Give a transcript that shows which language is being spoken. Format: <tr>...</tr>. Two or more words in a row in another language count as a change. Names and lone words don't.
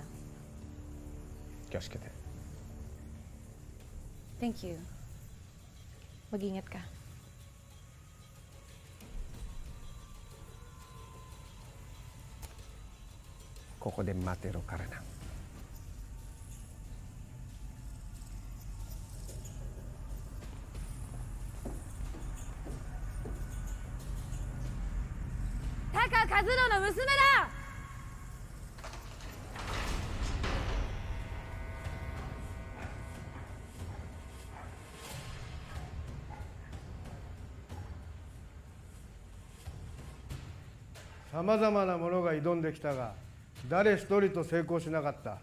<ja>気をつけて。</ja> <en>Thank you.</en> <tl>Mag-ingat ka.</tl> <ja>ここで待てろからな. Taka Kazuno の娘だ。さまざまなものが挑んできたが誰一人と成功しなかった。</ja>